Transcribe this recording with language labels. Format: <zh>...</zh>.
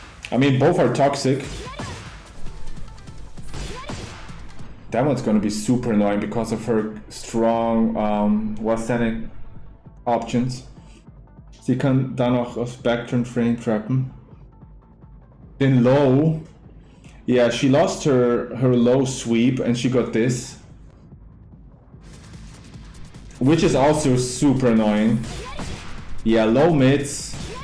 <en>I mean, both are toxic. That one's gonna be super annoying because of her strong withstanding options.</en> <de>Sie kann dann auch aus Backturn Frame trappen. Den low.</de> <en>Yeah, she lost her low sweep and she got this. Which is also super annoying. Yeah, low mids.</en>